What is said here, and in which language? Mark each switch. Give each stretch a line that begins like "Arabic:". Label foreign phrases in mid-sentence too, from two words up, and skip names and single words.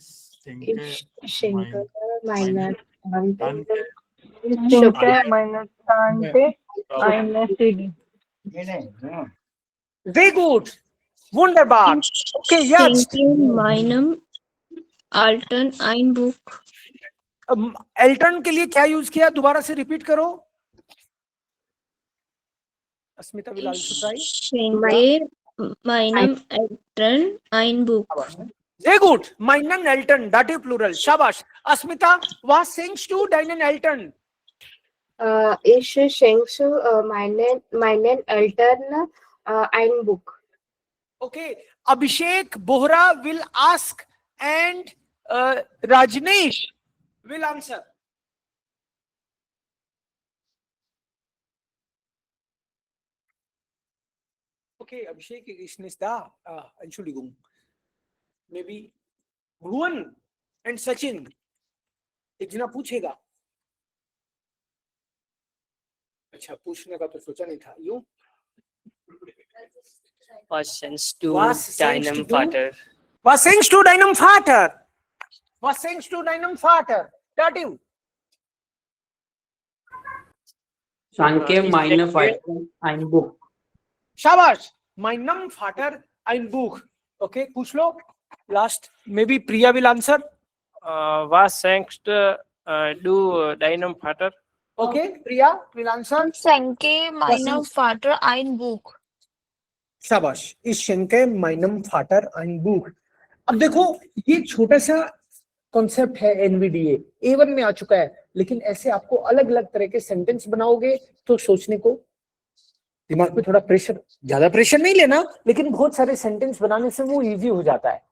German: Ich schenke meiner Tante eine CD. Sehr gut. Wunderbar. Okay, jetzt. Schenke meinem Eltern ein Buch.
Hindi: एल्टर्न के लिए क्या यूज किया? दोबारा से रिपीट करो. अस्मिता
English: will also try.
German: Schenke meinem Eltern ein Buch. Sehr gut. Meinen Eltern,
English: Dative plural.
Hindi: Shabash.
German: Asmita, was schenkst du deinen Eltern? Ich schenke meinen Eltern ein Buch. Okay.
English: Abhishek Bohra will ask and Rajneesh will answer.
German: Okay, Abhishek ist nicht da. Entschuldigung.
English: Maybe Bhuvan and Sachin.
Hindi: एक जना पूछेगा. अच्छा, पूछने का तो सोचा नहीं था.
English: You?
German: Was schenkst du Was schenkst deinem du? Vater? Was schenkst du deinem Vater? Was schenkst du deinem Vater? Dativ. Schenke meinem Vater ein Buch. Shabash. Meinem Vater ein Buch.
Hindi: Okay, पूछ लो.
English: Last, maybe Priya will answer.
German: Was schenkst du deinem Vater?
English: Okay, Priya will answer.
German: Schenke meinem Vater ein Buch.
Hindi: शाबाश.
German: Ich schenke meinem Vater ein Buch.
Hindi: अब देखो, ये छोटा सा कॉन्सेप्ट है एनवीडीए A1 में आ चुका है, लेकिन ऐसे आपको अलग अलग तरह के सेंटेंस बनाओगे तो सोचने को दिमाग पे थोड़ा प्रेशर, ज्यादा प्रेशर नहीं लेना, लेकिन बहुत सारे सेंटेंस बनाने से वो इजी हो जाता है.